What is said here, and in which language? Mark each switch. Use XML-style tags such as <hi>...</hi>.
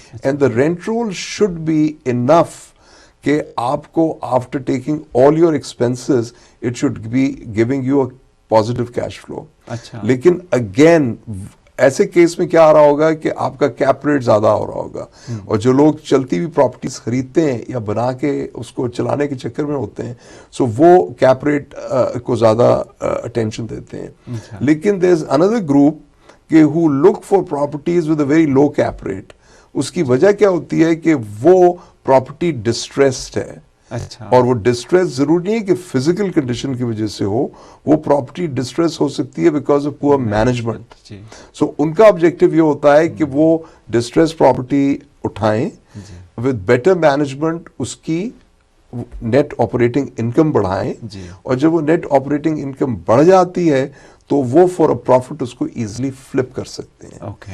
<en>And the rent rule should be enough کہ آپ کو after taking all your expenses it should be giving you a positive cash flow.</en> <ur>لیکن again ایسے case میں کیا آ رہا ہوگا کہ آپ کا کیپ ریٹ زیادہ ہو رہا ہوگا, اور جو لوگ چلتی ہوئی پراپرٹیز خریدتے ہیں یا بنا کے اس کو چلانے کے چکر میں ہوتے ہیں, سو وہ کیپ ریٹ کو زیادہ اٹینشن دیتے ہیں. لیکن</ur> <en>There is another group کہ who look for properties with a very low cap rate.</en> <ur>اس کی وجہ کیا ہوتی ہے کہ وہ پراپرٹی ڈسٹریسڈ ہے. اور وہ ڈسٹریس ضروری نہیں ہے کہ فزیکل کنڈیشن کی وجہ سے ہو, وہ پراپرٹی ڈسٹریس ہو سکتی ہے</ur> <en>Because of poor management.</en> <ur>سو ان کا آبجیکٹو یہ ہوتا ہے کہ وہ ڈسٹریس پراپرٹی اٹھائیں</ur> <en>with better management,</en> <ur>اس کی نیٹ آپریٹنگ انکم بڑھائیں, اور جب وہ نیٹ آپریٹنگ انکم بڑھ جاتی ہے تو وہ</ur> <en>for a profit</en> <ur>اس کو ایزیلی فلپ کر سکتے ہیں.</ur>